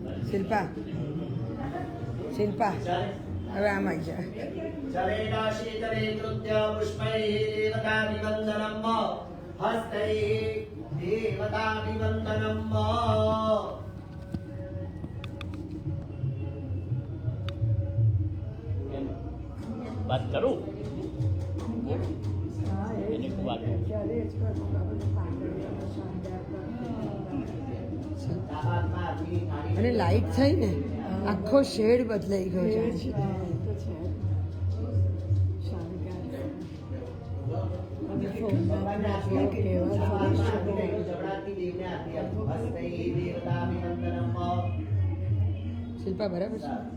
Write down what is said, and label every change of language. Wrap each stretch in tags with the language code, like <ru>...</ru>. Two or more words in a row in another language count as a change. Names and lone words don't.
<gu>શિલ્પા શિલ્પા હવે આમ આવી જાય</gu> <sa>जलेन शीतले कृत्य पुष्पैः देवताभिवन्दनम् हस्तैः देवताभिवन्दनम्</sa> <hi>बात करूं</hi> <gu>હા, એ જ. એની વાત ત્યારે જ કરું કે આ બધું પાંદડીઓનો શણગાર કરવાનો. અને લાઈટ થઈ ને આખો શેડ બદલાઈ ગયો છે એ જ, હા, એ તો છે. શણગાર. અને સોમનાથના જો કેવા શિલ્પા બરાબર છે</gu>